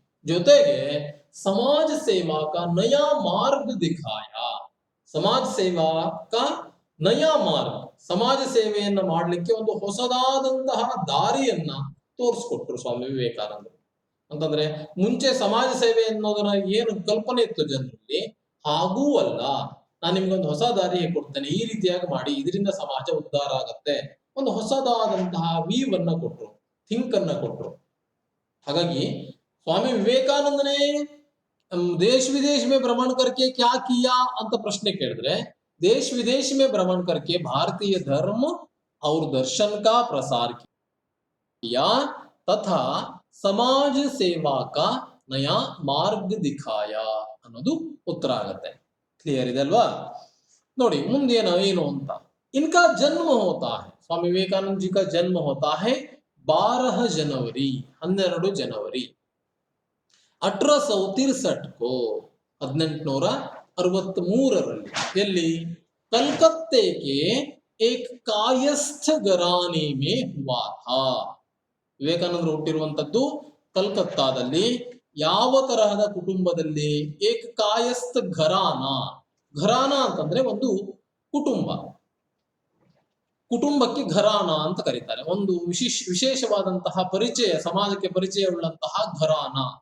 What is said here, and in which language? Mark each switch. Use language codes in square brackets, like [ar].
[kn] ಜೊತೆಗೆ [hi] ಸಮಾಜ ಸೇವಾಕ ನಯಾ ಮಾರ್ಗ [kn] ದಿಖಾಯ, ಸಮಾಜ ಸೇವಾಕ ನಯಾ ಮಾರ್ಗ, ಸಮಾಜ ಸೇವೆಯನ್ನ ಮಾಡ್ಲಿಕ್ಕೆ ಒಂದು ಹೊಸದಾದಂತಹ ದಾರಿಯನ್ನ ತೋರಿಸ್ಕೊಟ್ರು ಸ್ವಾಮಿ ವಿವೇಕಾನಂದರು. ಅಂತಂದ್ರೆ ಮುಂಚೆ ಸಮಾಜ ಸೇವೆ ಅನ್ನೋದರ ಏನು ಕಲ್ಪನೆ ಇತ್ತು ಜನರಲ್ಲಿ, ಹಾಗೂ ಅಲ್ಲ, ನಾನು ನಿಮ್ಗೊಂದು ಹೊಸ ದಾರಿ ಕೊಡ್ತೇನೆ, ಈ ರೀತಿಯಾಗಿ ಮಾಡಿ, ಇದರಿಂದ ಸಮಾಜ ಉದ್ಧಾರ ಆಗತ್ತೆ, ಒಂದು ಹೊಸದಾದಂತಹ ವೀವ್ ಅನ್ನ ಕೊಟ್ರು, ಥಿಂಕ್ ಅನ್ನ ಕೊಟ್ರು. [hi] ಹಾಗಾಗಿ स्वामी विवेकानंद ने देश विदेश में भ्रमण करके क्या किया [kn] ಅಂತ ಪ್ರಶ್ನೆ ಕೇಳಿದ್ರೆ, [hi] देश विदेश में भ्रमण करके भारतीय धर्म और दर्शन का प्रसार किया तथा समाज सेवा का नया मार्ग दिखाया [kn] ಅನ್ನೋದು ಉತ್ತರ ಆಗುತ್ತೆ. ಕ್ಲಿಯರ್ ಇದೆ ಅಲ್ವಾ? ನೋಡಿ ಮುಂದೇನು ಏನು ಅಂತ. [hi] इनका जन्म होता है, स्वामी विवेकानंद जी का जन्म होता है 12 जनवरी 12 जनवरी 1863 को 1863 [kn] ಎಲ್ಲಿ? [hi] ಕಲ್ಕತ್ತೆಗೆ एक कायस्थ घराने में हुआ था. [kn] ವಿವೇಕಾನಂದರು ಹುಟ್ಟಿರುವಂತದ್ದು ಕಲ್ಕತ್ತಾದಲ್ಲಿ. ಯಾವ ತರಹದ ಕುಟುಂಬದಲ್ಲಿ? [hi] ಏಕ್ ಕಾಯಸ್ಥ ಘರಾನ. [kn] ಘರಾನ ಅಂತಂದ್ರೆ ಒಂದು ಕುಟುಂಬ, ಕುಟುಂಬಕ್ಕೆ ಘರಾನ ಅಂತ ಕರೀತಾರೆ. ಒಂದು ವಿಶೇಷವಾದಂತಹ ಪರಿಚಯ, ಸಮಾಜಕ್ಕೆ ಪರಿಚಯ ಉಳ್ಳಂತಹ ಘರಾನ.